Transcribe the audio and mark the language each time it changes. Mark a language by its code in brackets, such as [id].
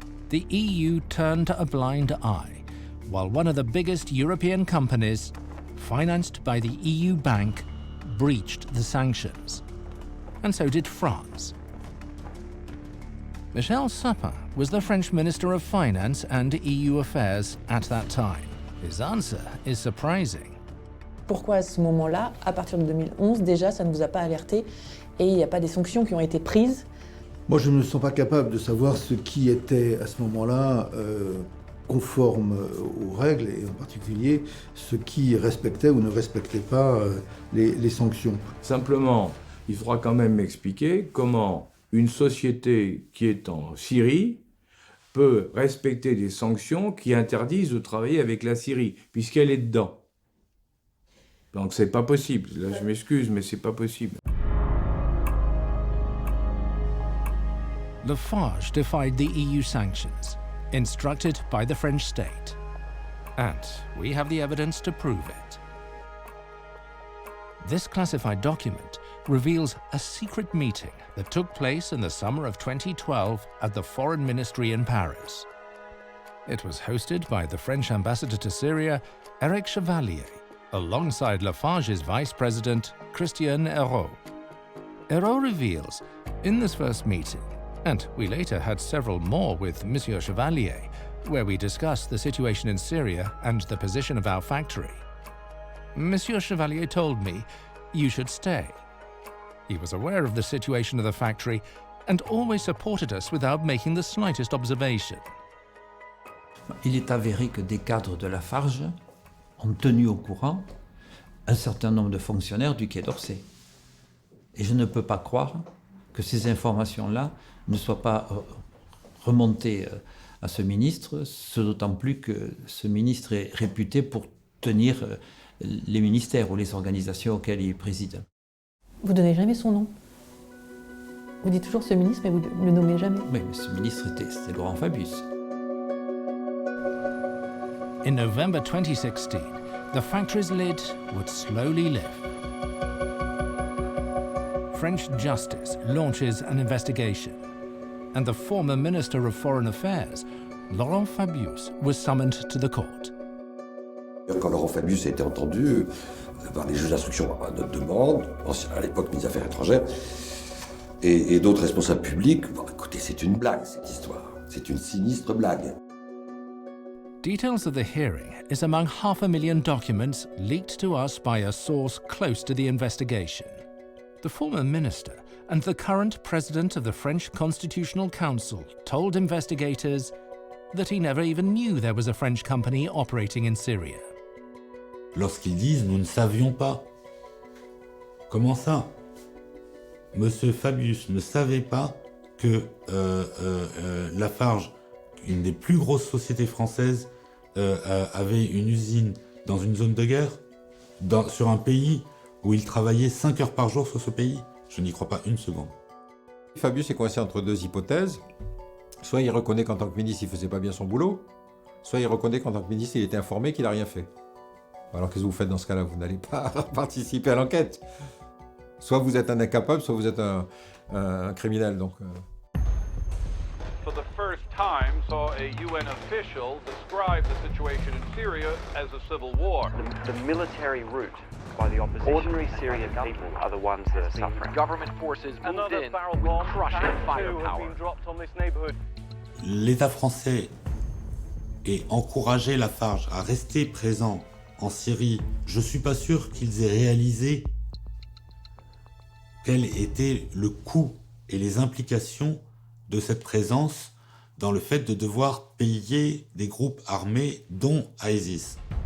[en] The EU turned a blind eye, while one of the biggest European companies, financed by the EU bank, breached the sanctions. And so did France. Michel Sapin was the French Minister of Finance and EU Affairs at that time. His answer is surprising. [fr] Pourquoi à ce moment-là, à partir de 2011, déjà, ça ne vous a pas alerté et il n'y a pas des sanctions qui ont été prises? Moi, je ne me sens pas capable de savoir ce qui était à ce moment-là conforme aux règles et en particulier ce qui respectait ou ne respectait pas les sanctions. Simplement, il faudra quand même m'expliquer comment une société qui est en Syrie peut respecter des sanctions qui interdisent de travailler avec la Syrie, puisqu'elle est dedans. Donc c'est pas possible. Là, je m'excuse, mais c'est pas possible. [en] Lafarge defied the EU sanctions, instructed by the French state. And we have the evidence to prove it. This classified document reveals a secret meeting that took place in the summer of 2012 at the Foreign Ministry in Paris. It was hosted by the French ambassador to Syria, Eric Chevalier, alongside Lafarge's vice president, Christian Hérault. Hérault reveals, in this first meeting, and we later had several more with Monsieur Chevalier, where we discussed the situation in Syria and the position of our factory. Monsieur Chevalier told me, you should stay. He was aware of the situation of the factory and always supported us without making the slightest observation. [fr] Il est avéré que des cadres de Lafarge ont tenu au courant un certain nombre de fonctionnaires du Quai d'Orsay. Et je ne peux pas croire que ces informations-là ne soient pas remontées à ce ministre, ce d'autant plus que ce ministre est réputé pour tenir les ministères ou les organisations auxquelles il préside. Vous ne donnez jamais son nom. Vous dites toujours ce ministre, mais vous ne le nommez jamais. Oui, mais ce ministre c'était Laurent Fabius. [en] In November 2016, the factory's lid would slowly lift. French justice launches an investigation, and the former Minister of Foreign Affairs, Laurent Fabius, was summoned to the court. [fr] Quand Laurent Fabius a été entendu par les juges d'instruction à notre demande, à l'époque ministre des Affaires étrangères, et d'autres responsables publics, bon, écoutez, c'est une blague cette histoire, c'est une sinistre blague. [en] Details of the hearing is among 500,000 documents leaked to us by a source close to the investigation. The former minister and the current president of the French Constitutional Council told investigators that he never even knew there was a French company operating in Syria. [fr] Lorsqu'ils disent « nous ne savions pas ». Comment ça? Monsieur Fabius ne savait pas que Lafarge, une des plus grosses sociétés françaises, avait une usine dans une zone de guerre, sur un pays où il travaillait 5 heures par jour sur ce pays. Je n'y crois pas une seconde. Fabius est coincé entre deux hypothèses. Soit il reconnaît qu'en tant que ministre, il ne faisait pas bien son boulot, soit il reconnaît qu'en tant que ministre, il était informé qu'il n'a rien fait. Alors qu'est-ce que vous faites dans ce cas-là? Vous n'allez pas participer à l'enquête. Soit vous êtes un incapable, soit vous êtes un criminel. Donc, [en] For the first time, saw a UN official describe the situation in Syria as a civil war. The military route by the opposition. Ordinary Syrian people are the ones that are suffering. Government forces moved in with crushing firepower. Dropped on this neighborhood. [fr] l'État français ait encouragé Lafarge à rester présent en Syrie, je ne suis pas sûr qu'ils aient réalisé quel était le coût et les implications de cette présence dans le fait de devoir payer des groupes armés, dont ISIS.